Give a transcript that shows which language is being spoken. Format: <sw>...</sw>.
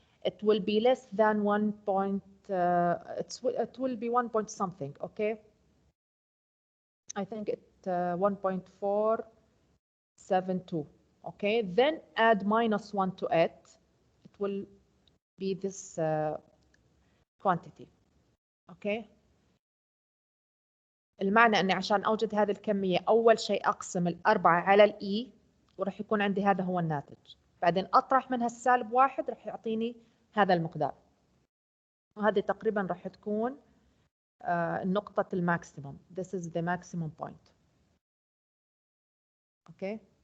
<en>It will be less than 1 point, it will be 1 point something, okay? I think it's 1.472, okay? Then add minus 1 to it. It will be this quantity, okay?</en> <ar>المعنى أني عشان أوجد هذه الكمية أول شيء أقسم 4 على الإي وراح يكون عندي هذا هو الناتج. بعدين أطرح منها السالب 1 راح يعطيني هذا المقدار. وهذه تقريبا راح تكون نقطة الماكسيموم.</ar> <en>This is the maximum point. Okay.</en>